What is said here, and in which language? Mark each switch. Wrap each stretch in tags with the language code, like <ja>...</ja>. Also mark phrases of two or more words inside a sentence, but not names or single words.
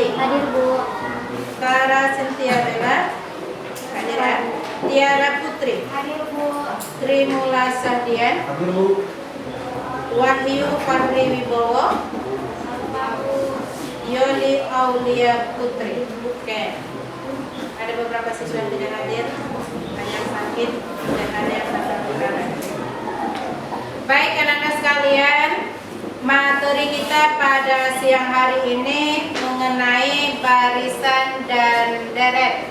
<id>Hadir, Bu. Tara Sentia Bella, hadiran, Tiara Putri, Hadir, Bu. Trimula Sahdian, Hadir, Bu. Wahyu Fahri Wibowo, Yoli Aulia Putri. Oke. Ada beberapa siswa yang tidak hadir, banyak sakit dan ada yang terkendala. Baik anak-anak sekalian, materi kita pada siang hari ini mengenai barisan dan deret.</id>